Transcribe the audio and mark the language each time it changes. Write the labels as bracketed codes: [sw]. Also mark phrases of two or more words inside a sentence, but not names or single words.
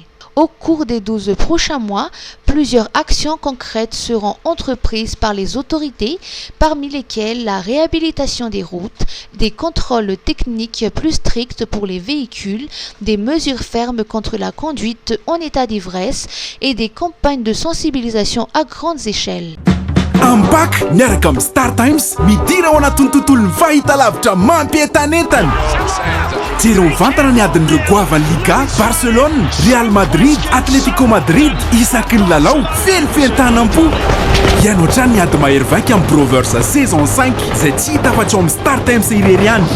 [fr] Au cours des 12 prochains mois, plusieurs actions concrètes seront entreprises par les autorités, parmi lesquelles la réhabilitation des routes, des contrôles techniques plus stricts pour les véhicules, des mesures fermes contre la conduite en état d'ivresse et des campagnes de sensibilisation à grandes échelles. [mg] Ambak miaraka amin'ny Star Times midira ao anatin'ny tontolon'ny fahitalavitra mampientanentana. Jereo mivantana ny adin'ireo goavan'ny Liga, Barcelone, Real Madrid, Atletico Madrid, isaky ny lalao, felifientanam-po. Ianao trano ny ady mahery vaika amin'ny Browers saison 5 izay tsy hita afa-tsy ao amin'ny Star Times irery ihany.